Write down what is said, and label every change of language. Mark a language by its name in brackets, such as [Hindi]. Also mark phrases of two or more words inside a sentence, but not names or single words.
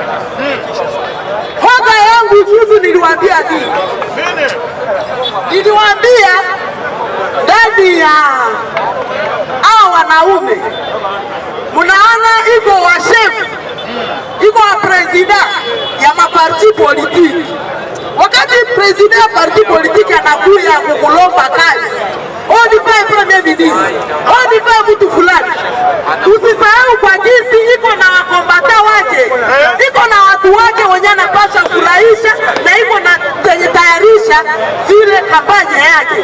[Swahili] Hoga yangu juzi niliwaambia nini? Niliwaambia ndani ya hao wanaume munaona iko wa chef, iko wa president ya maparti politiki, ya [French] parti politique [Swahili] anakuya kukulomba kazi. Onifae [French] premier ministre, [Swahili] onifae mtu fulani. Usisahau kwa jinsi iko na wakombata wake, iko na watu wake wenye anapasha kufurahisha na iko na tayarisha vile kampanya yake.